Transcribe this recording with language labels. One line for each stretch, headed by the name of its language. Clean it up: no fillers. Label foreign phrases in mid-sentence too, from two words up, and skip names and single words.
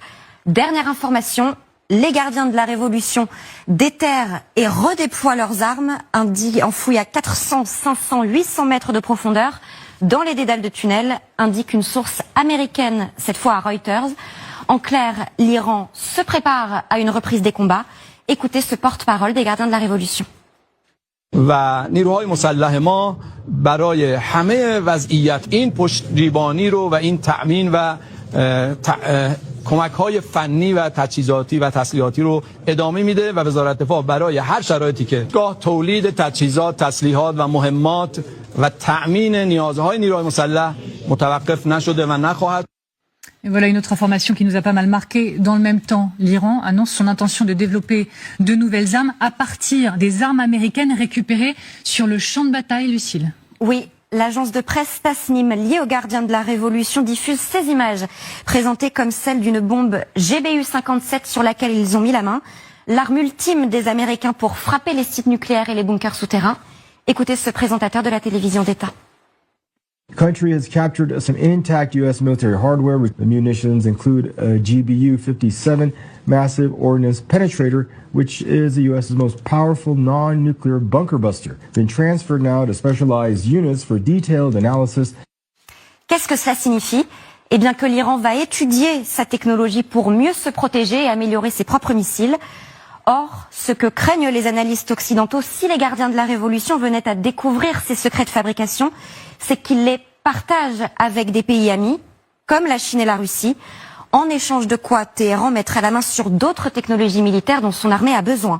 French: Dernière information, les gardiens de la Révolution déterrent et redéploient leurs armes, enfouies à 400, 500, 800 mètres de profondeur dans les dédales de tunnels, indique une source américaine, cette fois à Reuters. En clair, l'Iran se prépare à une reprise des combats. Écoutez ce porte-parole des gardiens de la Révolution.
Persian: و نیروهای مسلح ما برای همه وضعیت این پشتیبانی رو و این تأمین و کمک‌های فنی و تجهیزاتی و تسلیحاتی رو ادامه میده و وزارت دفاع برای هر شرایطی که گاه تولید تجهیزات، تسلیحات و مهمات و تأمین نیازهای نیروهای مسلح متوقف نشده و نخواهد.
French: Et voilà une autre information qui nous a pas mal marqué. Dans le même temps, l'Iran annonce son intention de développer de nouvelles armes à partir des armes américaines récupérées sur le champ de bataille, Lucille. Oui, l'agence de presse Tasnim, liée aux gardiens de la Révolution, diffuse ces images, présentées comme celles d'une bombe GBU-57 sur laquelle ils ont mis la main. L'arme ultime des Américains pour frapper les sites nucléaires et les bunkers souterrains. Écoutez ce présentateur de la télévision d'État.
English: The country has captured some intact U.S. military hardware. The munitions include a GBU-57 massive ordnance penetrator, which is the U.S.'s most powerful non-nuclear bunker buster. Been transferred now to specialized units for detailed analysis.
French: Qu'est-ce que cela signifie? Eh bien que l'Iran va étudier sa technologie pour mieux se protéger et améliorer ses propres missiles. Or, ce que craignent les analystes occidentaux, si les gardiens de la Révolution venaient à découvrir ces secrets de fabrication, c'est qu'ils les partagent avec des pays amis, comme la Chine et la Russie, en échange de quoi Téhéran mettrait la main sur d'autres technologies militaires dont son armée a besoin.